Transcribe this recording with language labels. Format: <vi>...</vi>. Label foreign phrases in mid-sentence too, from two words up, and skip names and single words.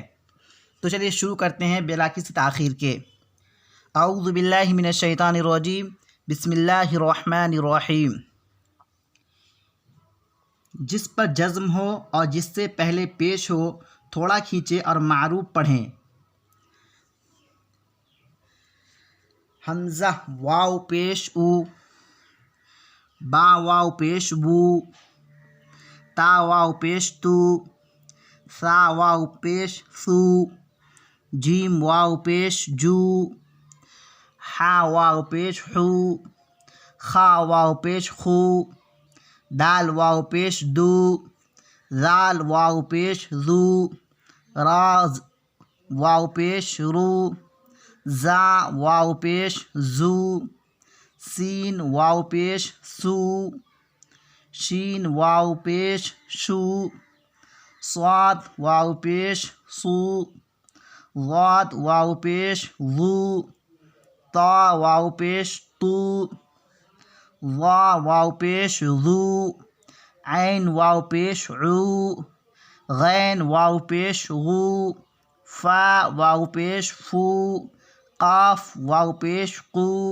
<ur>تو چلیے شروع کرتے ہیں بلا کسی تاخیر کے۔</ur> <ar>اعوذ باللہ من الشیطان الرجیم، بسم اللہ الرحمن الرحیم۔</ar> <ur>جس پر جزم ہو اور جس سے پہلے پیش ہو تھوڑا کھینچے اور معروف پڑھیں۔ حمزہ واو پیش او، با واو پیش بو، تا واو پیش تو، سا واو پیش سو، جیم واو پیش جو، ہا واو پیش حو، خا واو پیش خو، دال واو پیش دو، زال واو پیش زو، راز واو پیش رو، زا واو پیش زو، سین واو پیش سو، شین واو پیش شو، صاد واو پیش سو، ضاد واو پیش ضو، طا واو پیش تو، ظا واو پیش ذو، عین واو پیش عو، غین واو پیش غو، فا واو پیش فو، قاف واو پیش قو،</ur>